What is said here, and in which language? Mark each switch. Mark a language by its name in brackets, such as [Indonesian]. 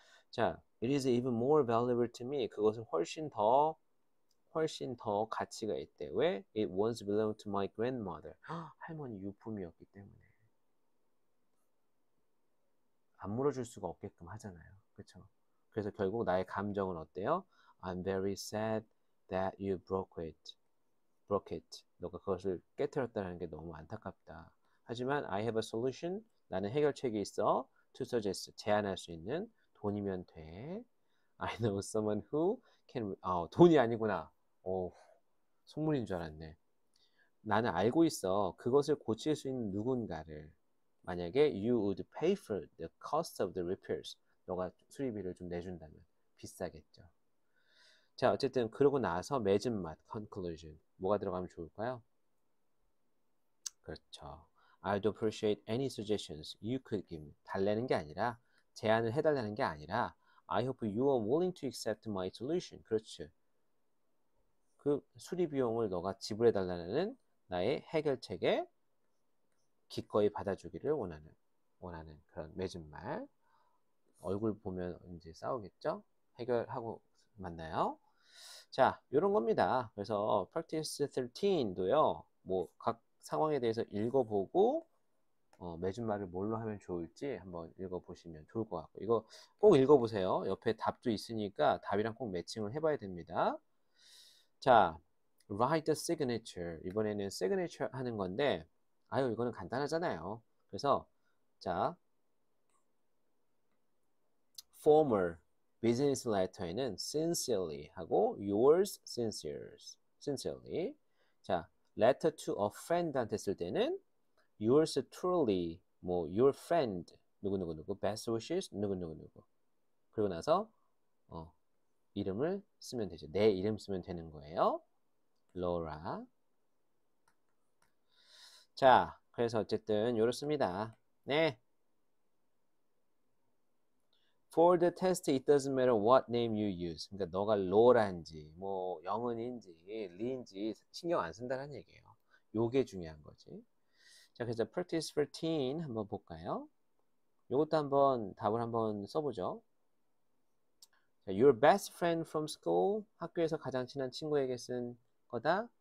[English] 자, it is even more valuable to me. [Korean] 그것은 훨씬 더 가치가 있대. 왜? [English] It once belonged to my grandmother. [Korean] 할머니 유품이었기 때문에. 안 물어줄 수가 없게끔 하잖아요. 그렇죠? 그래서 결국 나의 감정은 어때요? [English] I'm very sad that you broke it. [Korean] 너가 그것을 깨뜨렸다는 게 너무 안타깝다. 하지만 [English] I have a solution. [Korean] 나는 해결책이 있어. [English] To suggest. [Korean] 제안할 수 있는. 돈이면 돼. [English] I know someone who can. [Korean] 돈이 아니구나. 속물인 줄 알았네. 나는 알고 있어. 그것을 고칠 수 있는 누군가를. 만약에 [English] you would pay for the cost of the repairs. [Korean] 너가 수리비를 좀 내준다면 비싸겠죠. 자, 어쨌든 그러고 나서 맺은 맛, conclusion. 뭐가 들어가면 좋을까요? 그렇죠. [English] I'd appreciate any suggestions you could give me. [Korean] 달래는 게 아니라, [English] 제안을 해달라는 게 아니라 I hope you are willing to accept my solution. [Korean] 그렇지. 그 수리 비용을 너가 지불해달라는 나의 해결책에 기꺼이 받아주기를 원하는 그런 맺은 말. 얼굴 보면 이제 싸우겠죠? 해결하고 만나요. 자, 요런 겁니다. 그래서 practice 13도요. 뭐 각 상황에 대해서 읽어보고 맺은 말을 뭘로 하면 좋을지 한번 읽어보시면 좋을 것 같고 이거 꼭 읽어보세요. 옆에 답도 있으니까 답이랑 꼭 매칭을 해봐야 됩니다. [English] 자, write the signature. [Korean] 이번에는 signature 하는 건데 이거는 간단하잖아요. 그래서 자, former business letter에는 sincerely 하고 yours sincerely. [English] 자, letter to a friend한테 [Korean] 쓸 때는 [English] yours truly, 뭐 your friend 누구누구누구, best wishes 누구누구누구. [Korean] 그리고 나서 이름을 쓰면 되죠. 내 이름 쓰면 되는 거예요. Laura. 자, 그래서 어쨌든 요렇습니다. 네. [English] For the test, it doesn't matter what name you use. [Korean] 그러니까 너가 로라인지, 뭐 영은인지, 리인지 신경 안 쓴다는 얘기예요. 요게 중요한 거지. 자, 그래서 practice 13 한번 볼까요? 요것도 한번 답을 한번 써보죠. 자, your best friend from school, 학교에서 가장 친한 친구에게 쓴 거다.